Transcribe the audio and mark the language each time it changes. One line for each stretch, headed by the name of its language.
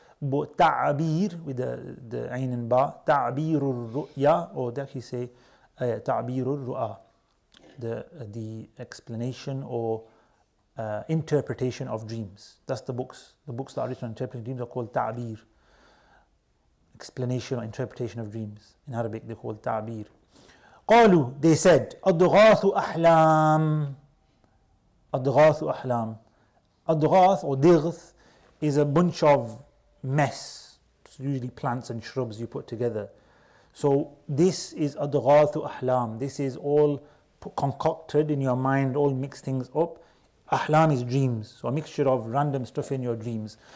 English: But ta'abir, with the ayn and ba, ta'birur ru'ya, or they actually say ta'birur ru'a. The explanation or interpretation of dreams. That's the books. The books that are written on interpreting dreams are called ta'bir. Explanation or interpretation of dreams. In Arabic they call ta'bir.
Arabic: قالوا,
English: they said,
Arabic: أضغاث أحلام. أضغاث أحلام.
English: أضغاث or dighth is a bunch of mess. It's usually plants and shrubs you put together. So this is
Arabic: أضغاث أحلام.
English: This is all concocted in your mind, all mixed things up. Ahlam is dreams, so a mixture of random stuff in your dreams.